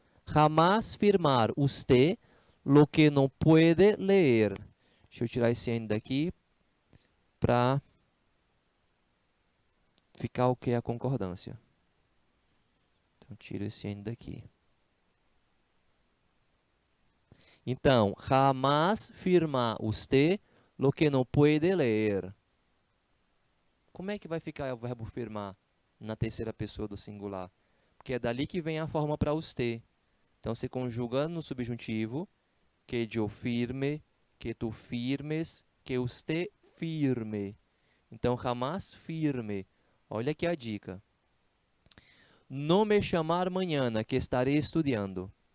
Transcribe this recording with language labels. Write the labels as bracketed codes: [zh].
[es] Jamás firmar usted lo que no puede leer. [pt] Deixa eu tirar esse N daqui para ficar o que é a concordância. Então, tiro esse N daqui. Então, [es] jamás firmar usted lo que no puede leer. [pt] Como é que vai ficar o verbo firmar na terceira pessoa do singular? Porque é dali que vem a forma para usted. Então, se conjuga no subjuntivo, [es] que yo firme, que tu firmes, que usted firme. [pt] Então, [es] jamás firme. [pt] Olha aqui a dica. No me chamar mañana, que estarei estudando.